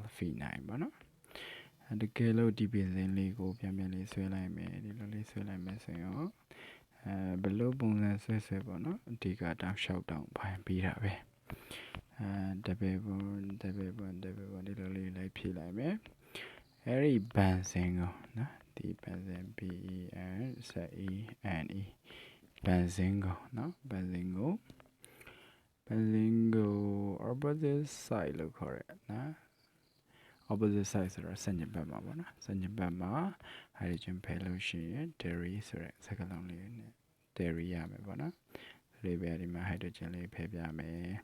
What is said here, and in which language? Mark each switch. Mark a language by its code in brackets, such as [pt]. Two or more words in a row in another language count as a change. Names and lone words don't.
[my] phenol ပေါ့နော်။တကယ်လို့ဒီ benzene လေးကိုပြန်လေးဆွဲလိုက်မယ်ဒီလိုလေးဆွဲလိုက်မယ်ဆိုရင်ဘယ်လိုပုံစံဆွဲပေါ့နော်အဓိကတောက်လျှောက်တောင်ဖိုင်ပြီးတာပဲ။ [en] double bond [my] ဒီလိုလေးလိုက်ဖြည့်လိုက်မယ်။အဲ့ဒီ benzene ကိုနော်ဒီ benzene B-E-N-Z-E-N-E benzene ကိုနော် benzene ကို [en] opposite side [my] လို့ခေါ်ရဲနော် [en] opposite side [my] ဆိုတာဆန့်ကျင်ဘက်မှာပေါ့နော်ဆန့်ကျင်ဘက်မှာ hydrogen ဖယ်လို့ရှိရင် dairy ဆိုတဲ့စကားလုံးလေးနဲ့ dairy ရမယ်ပေါ့နော်ဒီဘက်ဒီမှာ hydrogen လေးဖယ်ပြမယ်